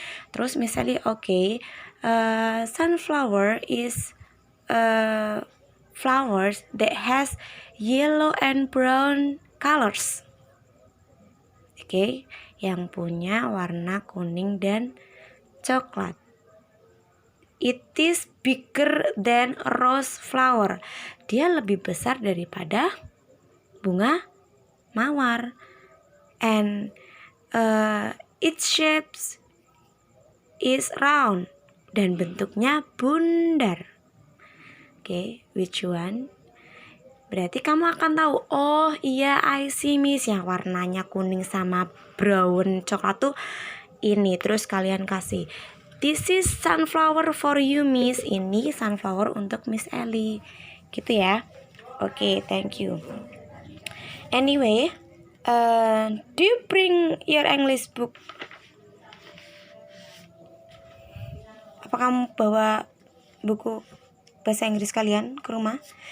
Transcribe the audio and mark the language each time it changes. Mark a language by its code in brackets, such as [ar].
[id] Terus misalnya, [en] okay, sunflower is flowers that has yellow and brown colors. [id] Okay, yang punya warna kuning dan coklat. [en] It is bigger than rose flower. [id] Dia lebih besar daripada bunga mawar. [en] And its shapes is round. [id] Dan bentuknya bundar. Oke, [en] which one? [id] Berarti kamu akan tahu, oh iya [en] I see, [id] Miss, yang warnanya kuning sama brown coklat tuh ini. Terus kalian kasih, [en] this is sunflower for you, Miss. [id] Ini sunflower untuk Miss Ellie. Gitu ya. [en] Oke, thank you. Anyway, do you bring your English book? [id] Apa kamu bawa buku bahasa Inggris kalian ke rumah?